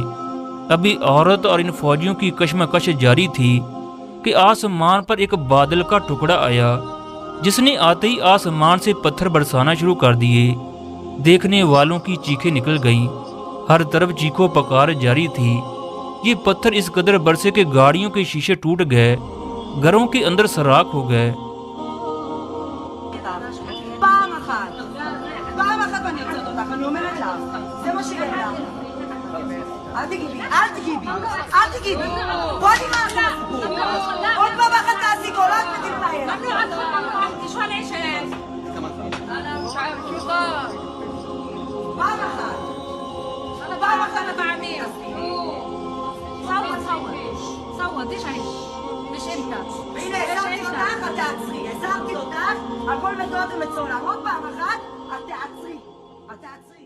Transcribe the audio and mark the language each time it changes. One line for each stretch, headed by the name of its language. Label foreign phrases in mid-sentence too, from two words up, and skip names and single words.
Urdu: ابھی عورت اور ان فوجیوں کی کشمکش جاری تھی کہ آسمان پر ایک بادل کا ٹکڑا آیا، جس نے آتے ہی آسمان سے پتھر برسانا شروع کر دیے۔ دیکھنے والوں کی چیخیں نکل گئیں، ہر طرف چیخو پکار جاری تھی۔ یہ پتھر اس قدر برسے کہ گاڑیوں کے شیشے ٹوٹ گئے، گھروں کے اندر سراخ ہو گئے۔
Hebrew: אל תגיבי, אל תגיבי, אל תגיבי. בוא נראה לך סיפור. עוד פעם אחת תעשי קול, אל תתנהל.
Arabic: شو هالعيشة؟ أنا مش عارف شو صار.
Hebrew: פעם אחת. פעם אחת
Arabic: أنا بعمل. صوت ليش عيش؟ مش أنت.
Hebrew: הנה, הזהרתי אותך, את תעצרי. הזהרתי אותך, הכל מתועד ומצולם. עוד פעם אחת, את תעצרי. את תעצרי.